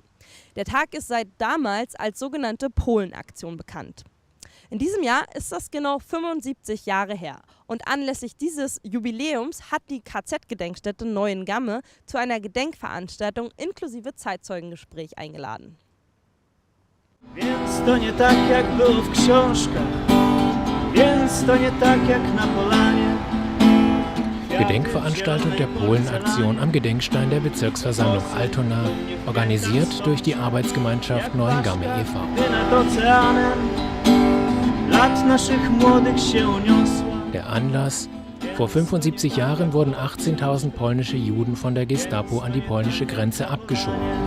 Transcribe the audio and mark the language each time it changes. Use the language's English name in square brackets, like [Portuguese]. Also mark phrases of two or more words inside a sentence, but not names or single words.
[German] Der Tag ist seit damals als sogenannte Polenaktion bekannt. In diesem Jahr ist das genau 75 Jahre her. Und anlässlich dieses Jubiläums hat die KZ-Gedenkstätte Neuengamme zu einer Gedenkveranstaltung inklusive Zeitzeuggespräch eingeladen. [Polish] Więc to nie tak, jak było w książkach, więc to nie tak, jak na Polanie. [German] Gedenkveranstaltung der Polenaktion am Gedenkstein der Bezirksversammlung Altona, organisiert durch die Arbeitsgemeinschaft Neuengamme e.V. Der Anlass: Vor 75 Jahren wurden 18.000 polnische Juden von der Gestapo an die polnische Grenze abgeschoben.